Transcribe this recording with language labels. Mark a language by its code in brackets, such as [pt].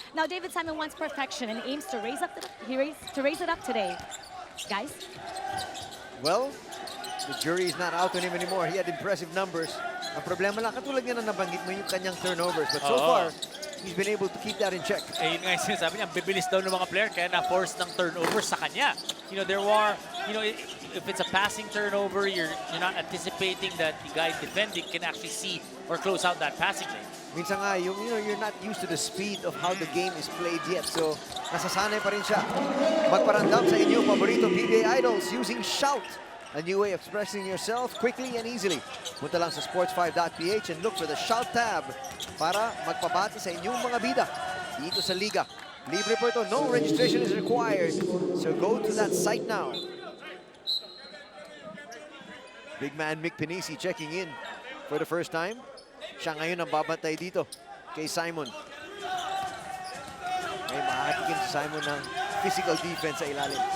[en] Now, David Simon wants perfection and aims to raise it up today. Guys? Well, the jury is not out on him anymore. He had impressive numbers. [tl] Ang problema lang, katulad nga na nabanggit mo yung kanyang turnovers. [en] But so far, he's been able to keep that in check. [tl] Eh, yun nga yung sinasabi niya, bibilis daw ng mga player kaya na-force ng turnovers sa kanya. [en] You know, there were, you know, if it's a passing turnover, you're not anticipating that the guy defending can actually see or close out that passing lane. [tl] Minsan nga, [en] you're not used to the speed of how the game is played yet. [tl] So, nasasanay pa rin siya. Magparandam sa inyong paborito PBA [en] idols using Shout. A new way of expressing yourself quickly and easily. [tl] Punta lang sa sports5.ph [en] and look for the Shout tab [tl] para magpabati sa inyong mga bida dito sa Liga. Libre po ito. [en] No registration is required. So go to that site now. Big man Mick Pinisi checking in for the first time. [tl] Siya ngayon ang babantay dito kay Simon. May makakatikim si Simon ng physical defense sa ilalim.